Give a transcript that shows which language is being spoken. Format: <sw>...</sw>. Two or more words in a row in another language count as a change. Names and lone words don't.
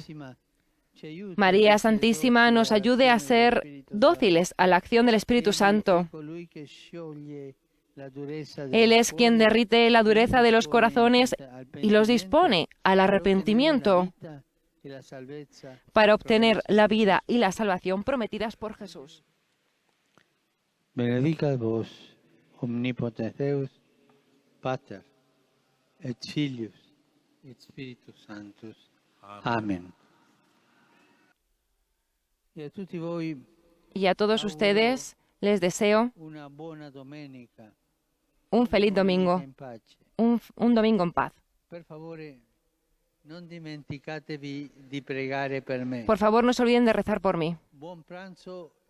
<es>María Santísima nos ayude a ser dóciles a la acción del Espíritu Santo. Él es quien derrite la dureza de los corazones y los dispone al arrepentimiento para obtener la vida y la salvación prometidas por Jesús.</es> <la>Benedicat vos, omnipotens Deus, Pater, et Filius, et Spiritus Sanctus.</la> <es>Amén. Y a todos ustedes les deseo un feliz domingo, un domingo en paz. Por favor, no se olviden de rezar por mí.</es>